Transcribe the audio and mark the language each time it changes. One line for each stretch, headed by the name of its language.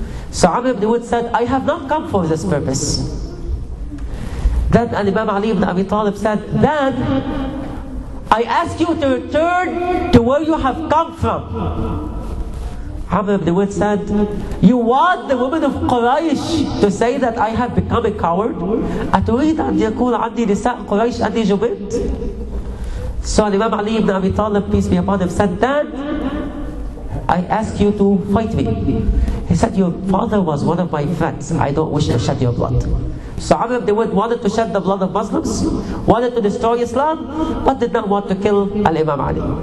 English: So Amr ibn Wudd said, I have not come for this purpose. Then Imam Ali ibn Abi Talib said, then I ask you to return to where you have come from. Amr ibn Wudd said, you want the women of Quraysh to say that I have become a coward?
Arabic: أتريد أن يكون عندي نساء قريش أني جبنت?
English: So Imam Ali ibn Abi Talib, peace be upon him, said, then I ask you to fight me. He said, your father was one of my friends. I don't wish to shed your blood. So Amr ibn Wudd wanted to shed the blood of Muslims, wanted to destroy Islam, but did not want to kill Al-Imam Ali.